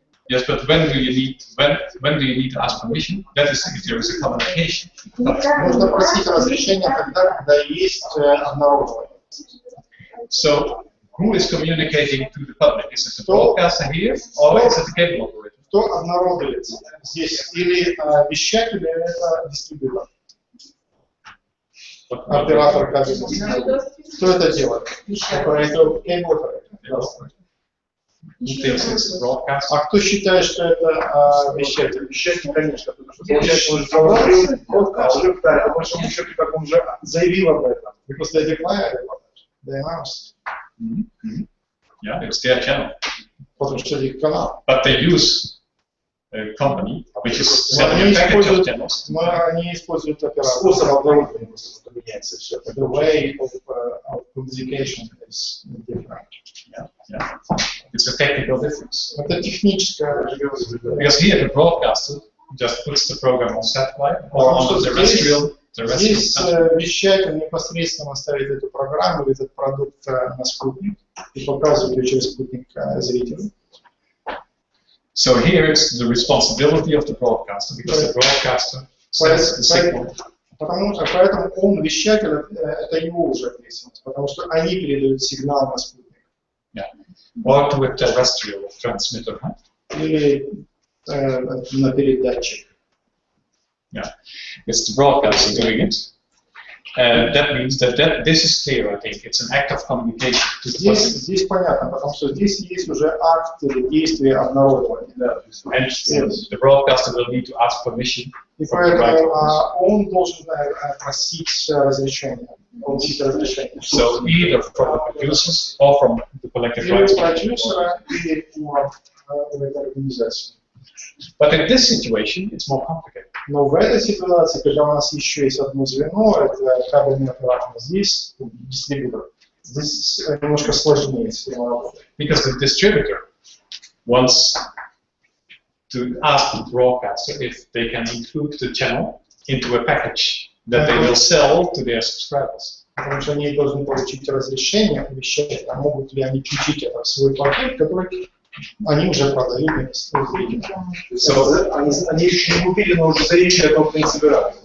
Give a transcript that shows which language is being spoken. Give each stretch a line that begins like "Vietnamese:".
English: yes, but when do you need to ask permission? That is if there is a communication.
Russian: Нужно просить разрешения тогда, когда есть обнародование. So, who is communicating to the public? Is it the broadcaster here, or is it the cable operator? Кто обнародует здесь? Или вещатель, или это дистрибьютор? Оператор кабельных сетей. Кто это делает?
English: Оператор cable operator. Who thinks it's the broadcaster?
Russian: А кто считает, что это вещатель? Вещатель, конечно. Потому что, получается, он же говорил, а по большому счету, как он уже заявил об этом.
English: Because they declared it, they announced. Yeah, it's their channel.
Russian: Потому что это их канал.
English: But they use a company which is
Russian: Но
English: selling
Russian: они
English: a package of
Russian: используют,
English: channels.
Russian: но они используют оператор. Способ обнародования просто меняется все.
English: The way of communication is different. Yeah. It's a technical difference.
Russian: Это техническое.
English: Because here the broadcaster just puts the program on satellite or on the terrestrial.
Russian: Здесь вещатель непосредственно ставит эту программу или этот продукт на спутник и показывает ее через спутник зрителю.
English: So here it's the responsibility of the broadcaster because the broadcaster sends the signal.
Russian: Поэтому он, вещатель, это его уже ответственность, потому что они передают сигнал на спутник.
English: Yeah. Or to a terrestrial transmitter.
Russian: Или на передатчик.
English: Yeah, it's the broadcaster doing it. That means that this is clear, I think. It's an act of communication to the public.
Russian: Здесь понятно, потому что здесь есть уже акт или действие обнародования. Да.
English: And the broadcaster will need to ask permission.
Russian: И поэтому он должен просить разрешения, получить разрешение.
English: So either from the producers or from the collective
Russian: Или
English: rights.
Russian: у продюсера, или у этой организации.
English: But in this situation, it's more complicated.
Russian: Но в этой ситуации, когда у нас еще есть одно звено, это кабельный оператор, здесь дистрибьютор, здесь немножко сложнее с этим работать.
English: Because the distributor wants to ask the broadcaster if they can include the channel into a package that they will sell to their subscribers.
Russian: Потому что они должны получить разрешение, вещать, а могут ли они включить это в свой пакет, который они уже продают зрителям. Они еще не купили, но уже заявили о том, что не собираются.